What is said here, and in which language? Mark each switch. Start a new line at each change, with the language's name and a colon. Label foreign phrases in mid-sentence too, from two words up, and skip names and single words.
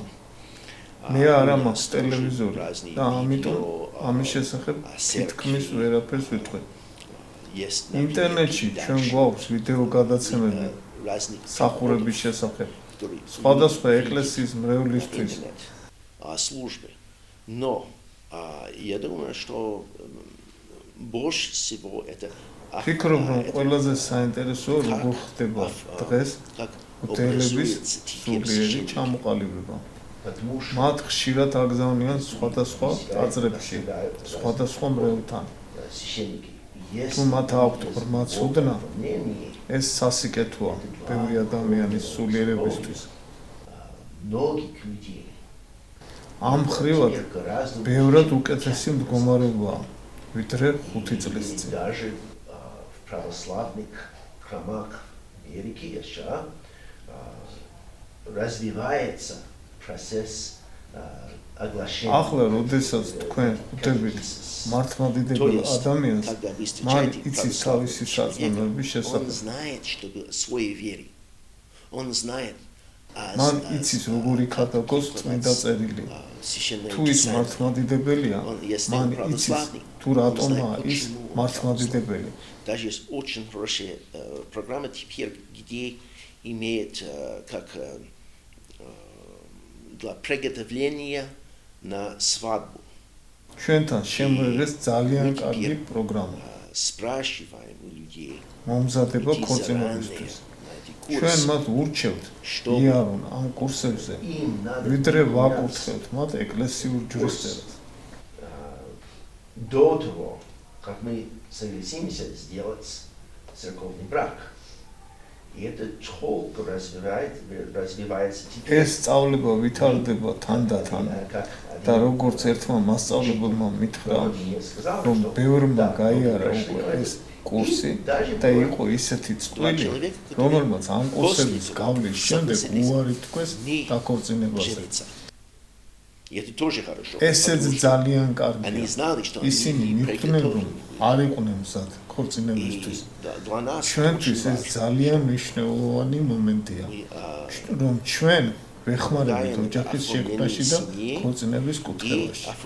Georgian: მე არ მაქვს ტელევიზორი და ამიტომ ამის შესახებ თითქმის ვერაფერს ვიტყვი. ინტერნეტში ჩვენ გვაქვს ვიდეო გადაცემები სახურების შესახებ. სხვადასხვა ეკლესიის მრევლისთვის.
Russian: службы. Но я думаю, что больше всего это
Georgian: ფიქრობ, რომ ყველაზე საინტერესოა როგორ ხდება დღეს უთელების სულიერი ჩამოყალიბება. მათ ხშირად აგზავნიან სხვადასხვა ტაძრებში, სხვადასხვა მრევლთან. თუ მათ აქვთ ღრმა ცოდნა, ეს სასიკეთოა ბევრი ადამიანის სულიერებისთვის. ამ მხრივად ბევრად უკეთესი მდგომარეობაა, ვიდრე 5 წლის წინ.
Russian: православных храмах Америки, США, развивается процесс
Georgian: ახლა როდესაც თქვენ ხვდებით მართლმადიდებელ ადამიანს, მან იცის თავისი სარწმუნოების შესახებ. მან იცის როგორი ქადაგოს წმინდა წერილი. თუ ის მართლმადიდებელია, მან იცის თუ რატომაა ის მართლმადიდებელი.
Russian: Даже есть очень хорошая программа теперь, где имеет как для приготовления на свадьбу.
Georgian: ჩვენთან შემოიღეს ძალიან კარგი პროგრამა.
Russian: Спрашиваем у людей.
Georgian: მომზადება ქორწინებისთვის. ჩვენ მათ ურჩევთ იარონ ამ კურსებზე, ვიდრე ვაკურთხებთ მათ ეკლესიურ ჯვრისწერას.
Russian: До того, как мы согласимся сделать церковный брак. И это только развивается теперь.
Georgian: ეს სწავლება ვითარდება თანდათან და როგორც ერთმა მასწავლებელმა მითხრა, რომ ბევრმა გაიარა უკვე ეს კურსი და იყო ისეთი წვლილი, რომელმაც ამ კურსების გავლის შემდეგ უარი თქვეს დაქორწინებაზე.
Russian: Это тоже хорошо.
Georgian: ესეც ძალიან კარგია. ისინი მიხვდნენ, რომ არ იყვნენ მზად ქორწინებისთვის. ჩვენთვის ეს ძალიან მნიშვნელოვანი მომენტია, რომ ჩვენ ვეხმარებით ოჯახის შექმნაში და ქორწინების კუთხეებში.